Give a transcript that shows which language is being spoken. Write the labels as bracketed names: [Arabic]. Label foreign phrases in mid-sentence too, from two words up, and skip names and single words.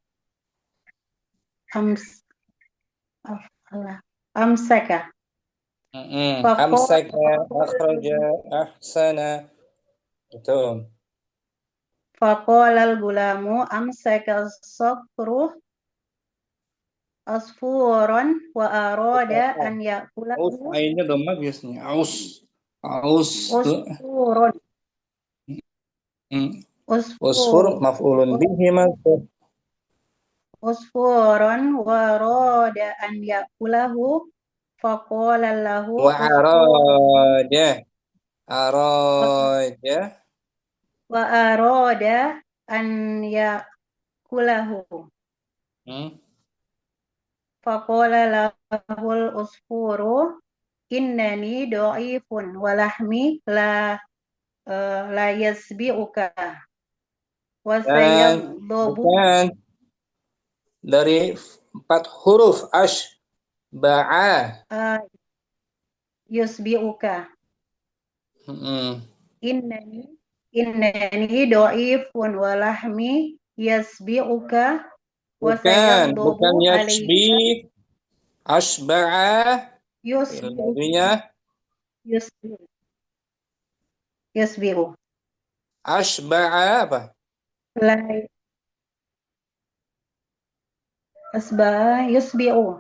[Arabic] amsaka أخرج أحسن. [Indonesian] Betul. [Arabic] فقال الغلام أمسك سكر عصفوراً وأراد أن يأكله [Indonesian] Ainnya dhamma biasanya. Aus tuh. [Arabic] usfurun عصفور مفعول به منصوب. عصفورٌ وأراد أن يأكله فقال له وأراد وأراد أن يأكله فقال له العصفور إنني ضعيف ولحمي لا يشبعك وسيغضب [Indonesian] bukan dari 4 huruf ba'a [Arabic] يشبعك إنني ضعيف ولحمي يشبعك وسيغضب [Indonesian] bukan [Arabic] يشبع أشبع yusbi'u [Indonesian] ashba'a apa? [Arabic] أشبع يشبع.